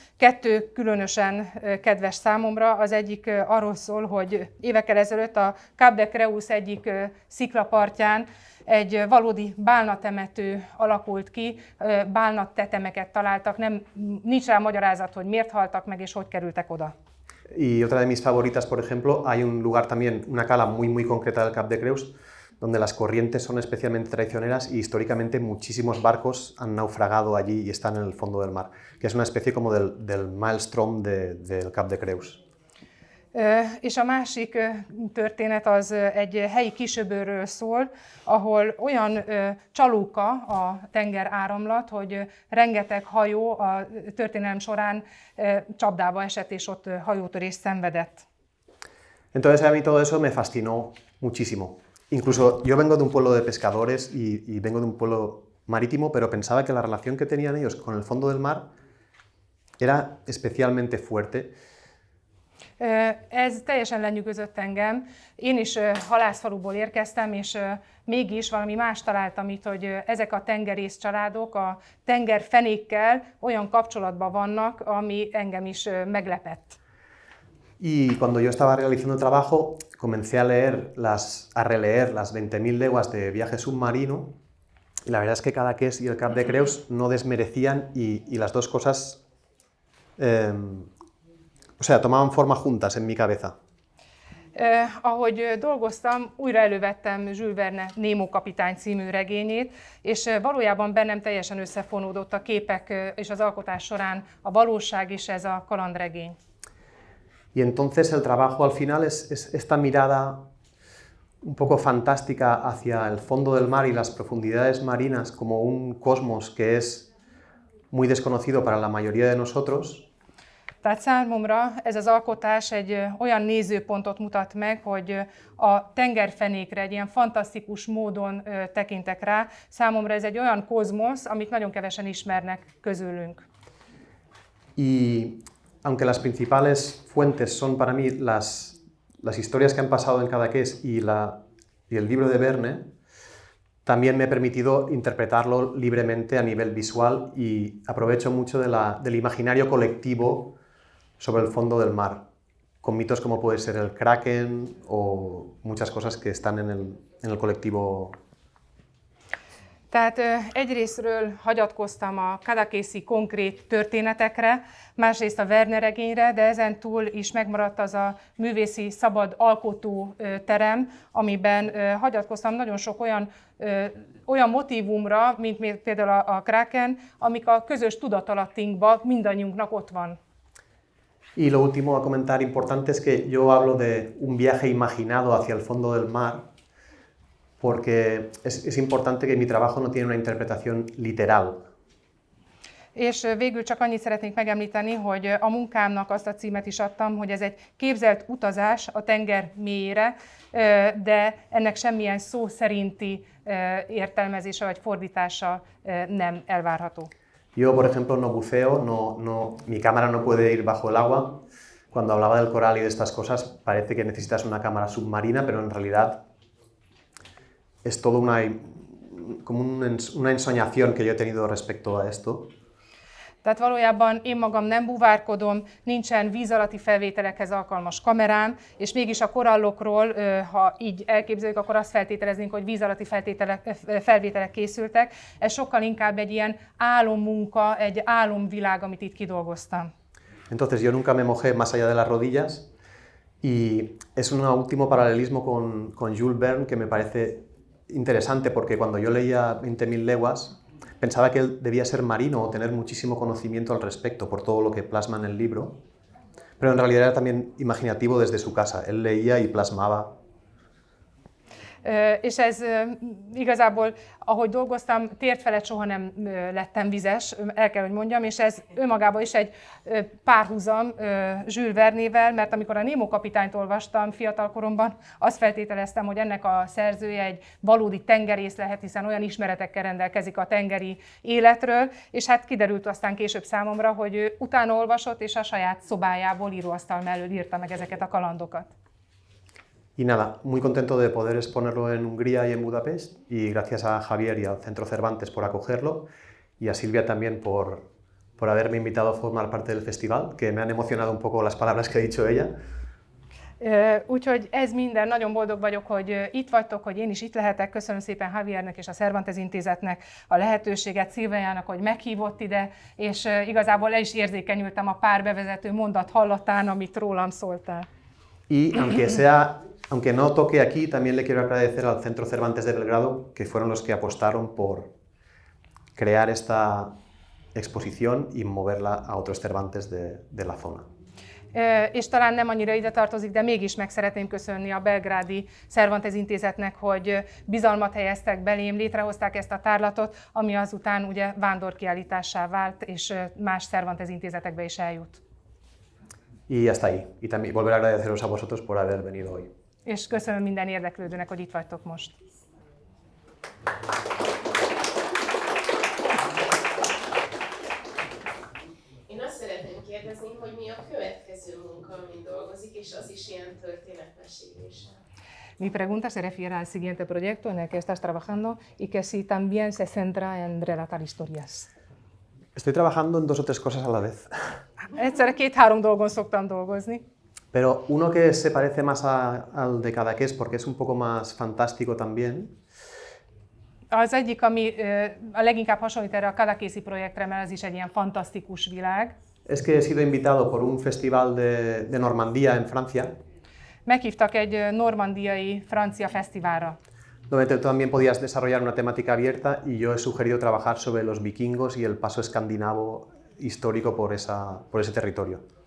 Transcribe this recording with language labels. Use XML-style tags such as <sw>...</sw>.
<hu>Kettő különösen kedves számomra. Az egyik arról szól, hogy évekkel ezelőtt a Cap de Creus egyik sziklapartján egy valódi bálnatemető alakult ki, bálnattetemeket találtak, nincs rá magyarázat, hogy miért haltak meg és hogy kerültek oda.</hu> <es>Y otra de mis favoritas, por ejemplo, hay un lugar también, una cala muy concreta del Cap de Creus, donde las corrientes son especialmente traicioneras y históricamente muchísimos barcos han naufragado allí y están en el fondo del mar, que es una especie como del maelstrom del Cap de Creus.</es> <hu>És a másik történet az egy helyi kisöbörről szól, ahol olyan csalóka a tengeráramlat, hogy rengeteg hajó a történelem során csapdába esett és ott hajótörést szenvedett.</hu> <es>Entonces a mí todo eso me fascinó muchísimo. Incluso yo vengo de un pueblo de pescadores y vengo de un pueblo marítimo, pero pensaba que la relación que tenían ellos con el fondo del mar era especialmente fuerte.</es> <hu>Ez teljesen lenyűgözött engem. Én is halászfaluból érkeztem, és mégis valami más találtam itt, hogy ezek a tengerész családok a tengerfenékkel olyan kapcsolatban vannak, ami engem is meglepett.</hu> <es>Y cuando yo estaba realizando el trabajo, comencé a releer las 20.000 leguas de viaje submarino, y la verdad es que Cadaqués y el Cap de Creus no desmerecían y las dos cosas tomaban forma juntas en mi cabeza.</es> <hu>Ahogy dolgoztam, újra elővettem Jules Verne Nemo kapitány című regényét, és valójában bennem teljesen összefonódott a képek és az alkotás során a valóság és ez a kalandregény.</hu> <es>Y entonces el trabajo al final es esta mirada un poco fantástica hacia el fondo del mar y las profundidades marinas como un cosmos que es muy desconocido para la mayoría de nosotros.</es> <hu>Tehát számomra ez az alkotás egy olyan nézőpontot mutat meg, hogy a tengerfenékre egy ilyen fantasztikus módon tekintek rá. Számomra ez egy olyan kozmosz, amit nagyon kevesen ismernek közülünk.</hu> <es>Y aunque las principales fuentes son para mí las historias que han pasado en Cadaqués y el libro de Verne, también me he permitido interpretarlo libremente a nivel visual y aprovecho mucho del imaginario colectivo sobre el fondo del mar, con mitos como puede ser el Kraken o muchas cosas que están en el colectivo.</es> <hu>Tehát egyrésztről hagyatkoztam a kadakészi konkrét történetekre, másrészt a Verne regényre, de ezen túl is megmaradt az a művészi szabad alkotó terem, amiben hagyatkoztam nagyon sok olyan motívumra, mint például a Kraken, amik a közös tudatalattinkban mindannyiunknak ott van.</hu> <es>Y lo último a comentar importante es que yo hablo de un viaje imaginado hacia el fondo del mar, porque es importante que mi trabajo no tiene una interpretación literal.</es> <hu>És végül csak annyit szeretnék megemlíteni, hogy a munkámnak azt a címet is adtam, hogy ez egy képzelt utazás a tenger mélyére, de ennek semmilyen szó szerinti értelmezése vagy fordítása nem elvárható.</hu> <es>Yo, por ejemplo, no buceo, mi cámara no puede ir bajo el agua. Cuando hablaba del coral y de estas cosas, parece que necesitas una cámara submarina, pero en realidad es todo como una ensoñación que yo he tenido respecto a esto.</es> <hu>Tehát valójában én magam nem búvárkodom, nincsen víz alatti felvételekhez alkalmas kamerám, és mégis a korallokról, ha így elképzeljük, akkor azt feltételeznénk, hogy víz alatti felvételek készültek. Ez sokkal inkább egy ilyen álommunka, egy álomvilág, amit itt kidolgoztam.</hu> <es>Entonces yo nunca me mojé más allá de las rodillas y es un último paralelismo con Jules Verne que me parece interesante porque cuando yo leía 20.000 leguas pensaba que él debía ser marino o tener muchísimo conocimiento al respecto por todo lo que plasma en el libro, pero en realidad era también imaginativo desde su casa. Él leía y plasmaba.</es> <hu>És ez igazából, ahogy dolgoztam, tért felett soha nem lettem vizes, el kell, hogy mondjam, és ez önmagában is egy párhuzam Jules Vernével, mert amikor a Nemo kapitányt olvastam fiatalkoromban, azt feltételeztem, hogy ennek a szerzője egy valódi tengerész lehet, hiszen olyan ismeretekkel rendelkezik a tengeri életről, és hát kiderült aztán később számomra, hogy ő utána olvasott, és a saját szobájából íróasztal mellől írta meg ezeket a kalandokat.</hu> <es>Y nada, muy contento de poder exponerlo en Hungría y en Budapest, y gracias a Javier y al Centro Cervantes por acogerlo, y a Silvia también por haberme invitado a formar parte del festival, que me han emocionado un poco las palabras que ha dicho ella.</es> <hu>Úgyhogy ez minden, nagyon boldog vagyok, hogy itt vagytok, hogy én is itt lehetek. Köszönöm szépen Javiernek és a Cervantes Intézetnek a lehetőséget, Szilviának, hogy meghívott ide, és igazából le is érzékenyültem a pár bevezető mondat hallatán, amit rólam szóltál.</hu> <es>Y aunque no toque aquí, también le quiero agradecer al Centro Cervantes de Belgrado, que fueron los que apostaron por crear esta exposición y moverla a otros Cervantes de la zona.</es> <hu>És talán nem annyira ide tartozik, de mégis meg szeretném köszönni a belgrádi Cervantes Intézetnek, hogy bizalmat helyeztek belém, létrehozták ezt a tárlatot, ami azután ugye vándorkiállítássá vált, és más Cervantes intézetekbe is eljut.</hu> <es>Y hasta ahí. Y también volver a agradeceros a vosotros por haber venido hoy.</es> <hu>És köszönöm minden érdeklődőnek, hogy itt vagytok most. Én azt szeretném kérdezni, hogy mi a következő munka, amin dolgozik, és az is ilyen történetmeséléssel.</hu> <es>Mi pregunta se refiere al siguiente proyecto en el que estás trabajando y que si también se centra en relatar historias. Estoy trabajando en 2 o 3 cosas a la vez.</es> <hu>Egyszerre 2-3 dolgon szoktam dolgozni.</hu> <es>Pero uno que se parece más al de Cadaqués, porque es un poco más fantástico también.</es> <hu>Az egyik, ami a leginkább hasonlít erre a Cadaquészi projektre, mert ez is egy ilyen fantasztikus világ.</hu> <es>Es que he sido invitado por un festival de Normandía en Francia.</es> <hu>Meghívtak egy normandiai francia fesztiválra.</hu> <es>Donde también podías desarrollar una temática abierta y yo he sugerido trabajar sobre los vikingos y el paso escandinavo histórico por ese territorio.</es>